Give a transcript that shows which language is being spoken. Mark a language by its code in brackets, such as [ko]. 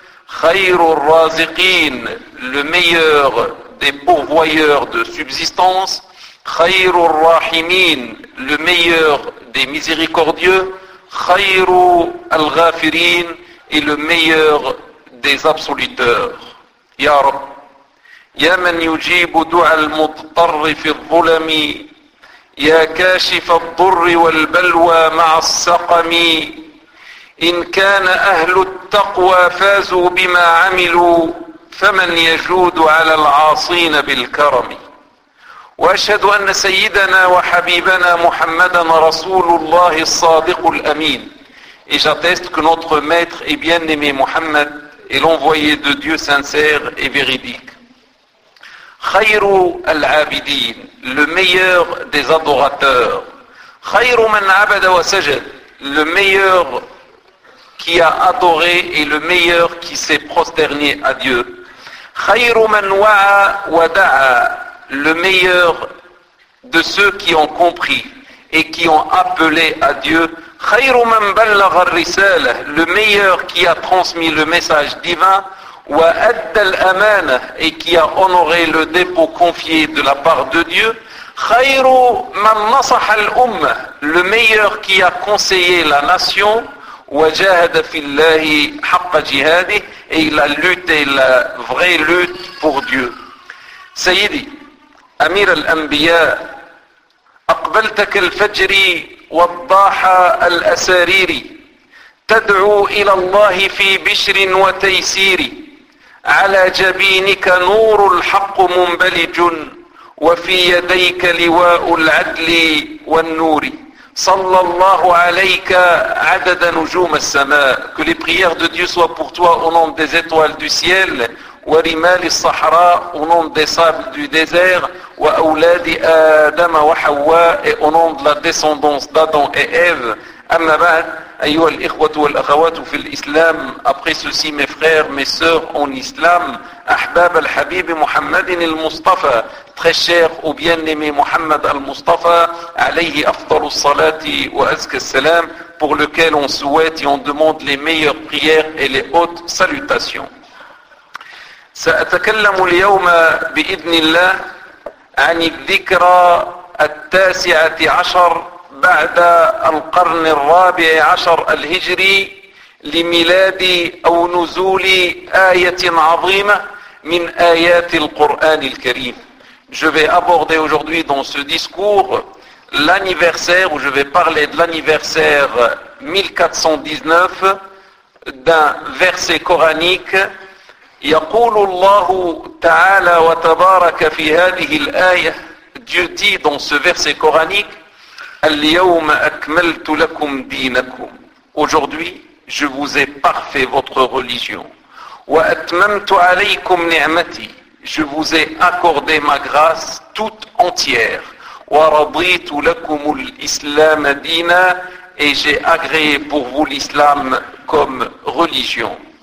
[ar] خير الرازقين, [fr] le meilleur des pourvoyeurs de subsistance. [ar] خير الراحمين, [fr] le meilleur des miséricordieux. [ar] خير الغافرين, [fr] et le meilleur des absoluteurs. [ar] يا رب, يا من يجيب دعاء المضطر في الظلم, يا كاشف الضر والبلوى مع السقم, إن كان أهل التقوى فازوا بما عملوا, فمن يجود على العاصين بالكرم. وأشهد أن سيدنا وحبيبنا محمدا رسول الله الصادق الأمين. [fr] Et j'atteste que notre maître et bien-aimé Muhammad est l'envoyé de Dieu sincère et véridique. [ar] خير العابدين, [fr] le meilleur des adorateurs. [ar] خير من عبد وسجد, [fr] le meilleur qui a adoré et le meilleur qui s'est prosterné à Dieu. [ar] خير من وعى ودعا, [fr] le meilleur de ceux qui ont compris et qui ont appelé à Dieu. [ar] خير من بلغ الرسالة, [fr] le meilleur qui a transmis le message divin. [ar] وأدى الأمانة, [fr] et qui a honoré le dépôt confié de la part de Dieu. [ar] خير من نصح الأمة, [fr] le meilleur qui a conseillé la nation. [ar] وجاهد في الله حق جهاده, [fr] et il a lutté la vraie lutte pour Dieu. [ar] سيدي أمير الأنبياء, أقبلتك الفجر والضاحى الأسارير, تدعو إلى الله في بشر وتيسير, على جبينك نور الحق منبلج, وفي يديك لواء العدل والنور. صلى الله عليك عدد نجوم السماء. [fr] Que les prières de Dieu soient pour toi au nom des étoiles du ciel, [ar] ورمال الصحراء, [fr] au nom des sables du désert, [ar] وأولاد آدم وحواء, [fr] et au nom de la descendance d'Adam et Ève. [ar] أما بعد, أيها الإخوة والأخوات في الإسلام, [fr] après ceci mes frères, mes sœurs en islam, [ar] أحباب الحبيب محمد المصطفى, [fr] très cher au bien-aimé Muhammad al-Mustafa, [ar] عليه أفضل الصلاة وأزكى السلام, [fr] pour lequel on souhaite et on demande les meilleures prières et les hautes salutations. [ar] سأتكلم اليوم بإذن الله عن الذكرى التاسعة عشر بعد القرن الرابع عشر الهجري لميلاد أو نزول آية عظيمة من آيات القرآن الكريم. [fr] Je vais aborder aujourd'hui dans ce discours l'anniversaire, où je vais parler de l'anniversaire 1419 d'un verset coranique. [ar] يقول الله تعالى وتبارك في هذه الآية, [fr] Dieu dit dans ce verset coranique, [ar] اليوم أكملت لكم دينكم. [fr] Aujourd'hui, je vous ai parfait votre religion. [ar] وأتممت عليكم نعمتي. [fr] Je vous ai accordé ma grâce toute entière. [ar] ورضيت لكم الإسلام دينا. [fr] Et j'ai agréé pour vous l'islam comme religion.